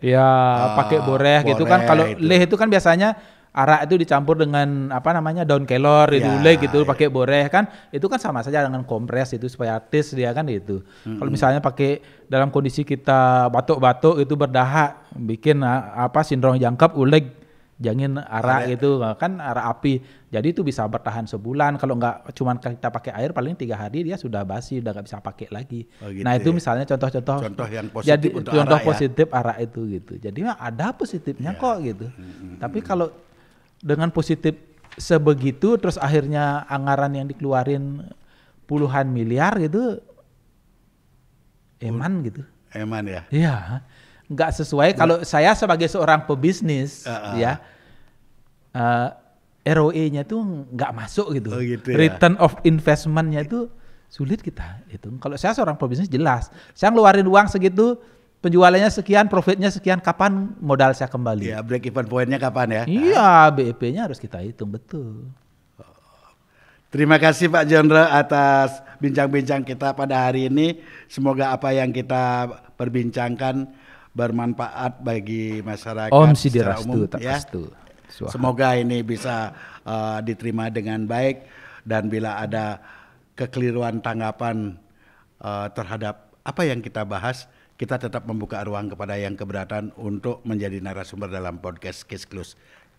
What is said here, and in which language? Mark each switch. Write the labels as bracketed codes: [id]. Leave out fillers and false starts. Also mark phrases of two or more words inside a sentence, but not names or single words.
[id] pakai boreh gitu kan. Kalau leh itu kan biasanya arak itu dicampur dengan daun kelor itu gitu pakai boreh kan, itu kan sama saja dengan kompres itu supaya tis dia kan itu. Kalau misalnya pakai dalam kondisi kita batuk-batuk itu berdahak bikin sindrom jangkep uleg jangin arak gitu kan, arak api. Jadi itu bisa bertahan sebulan. Kalau nggak cuman kita pakai air paling 3 hari dia sudah basi, udah nggak bisa pakai lagi. Nah itu misalnya contoh yang positif untuk arak positif arak itu gitu. Jadi ada positifnya kok gitu. Tapi kalau dengan positif sebegitu terus akhirnya anggaran yang dikeluarin puluhan miliar gitu eman gitu. Eman ya? Iya, nggak sesuai. Kalau saya sebagai seorang pebisnis ROE-nya tuh nggak masuk gitu. [en] Return of investment- [id] nya itu sulit kita hitung. Kalau saya seorang pebisnis jelas, saya ngeluarin uang segitu, penjualannya sekian, profitnya sekian, kapan modal saya kembali? Ya, [en] break even point- [id] nya kapan ya? Iya, BEP-nya harus kita hitung betul. Terima kasih Pak Jondro atas bincang-bincang kita pada hari ini. Semoga apa yang kita perbincangkan bermanfaat bagi masyarakat secara umum. Semoga ini bisa diterima dengan baik, dan bila ada kekeliruan tanggapan terhadap apa yang kita bahas, kita tetap membuka ruang kepada yang keberatan untuk menjadi narasumber dalam podcast Case Close.